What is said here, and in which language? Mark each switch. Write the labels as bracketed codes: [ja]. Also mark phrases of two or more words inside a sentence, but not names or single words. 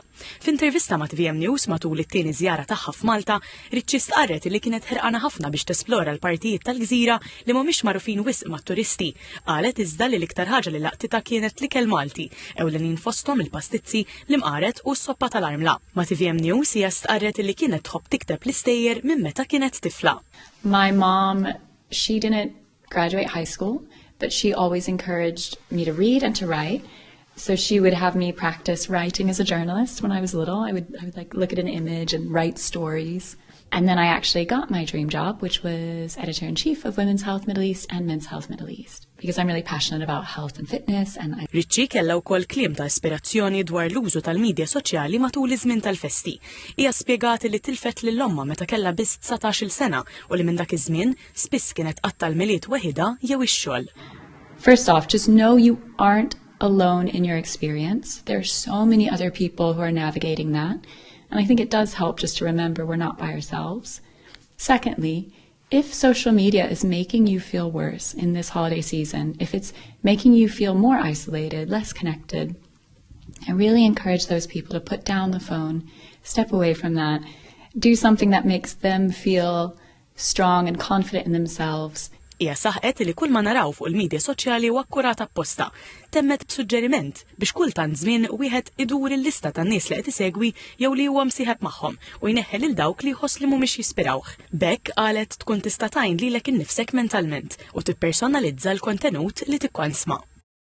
[mt] F'intervista ma' TVM News matul it-tieni żjara tagħha f'Malta, Ritchie stqarret li kienet ħerqana ħafna biex tesplora l-partijiet tal-gżira li mhumiex magħrufin wisq mat-turisti. Qalet iżda li l-iktar ħaġa li laqtitha kienet l-ikel Malti, ewlenin fosthom il-pastizzi, l-imqaret u s-soppa tal-armla. Ma' TVM News hija stqarret li kienet tħobb tikteb l-istejjer minn meta kienet tifla. [en] My mom, she didn't graduate high school, but she always encouraged me to read and to write. So she would have me practice writing as a journalist when I was little. I would like look at an image and write stories. And then I actually got my dream job, which was editor-in-chief of Women's Health Middle East and Men's Health Middle East, because I'm really passionate about health and fitness. [mt] Ritchie kellha wkoll kliem ta' ispirazzjoni dwar l-użu tal-midja soċjali matul iż-żmien tal-festi. Hija spjegat li tilfet lill-omma meta kellha biss 19-il sena u li minn dak iż-żmien spiss kienet qatta l-miliet weħida jew ix-xogħol. [en] First off, just know you aren't alone in your experience. There are so many other people who are navigating that. And I think it does help just to remember we're not by ourselves. Secondly, if social media is making you feel worse in this holiday season, if it's making you feel more isolated, less connected, I really encourage those people to put down the phone, step away from that, do something that makes them feel strong and confident in themselves. [mt] Hija saħqet li kull ma naraw fuq il-midja soċjali huwa akkurat apposta. Temmet b'suġġeriment biex kultant żmien wieħed idur il-lista tan-nies li qed isegwi jew li huwa msieħeb magħhom u jneħħel lil dawk li jħoss li mhumiex jispirawh. B'hekk qalet tkun tista' tgħin lilek innifsek mentalment u tippersonalizza l-kontenut li tikkonsma'.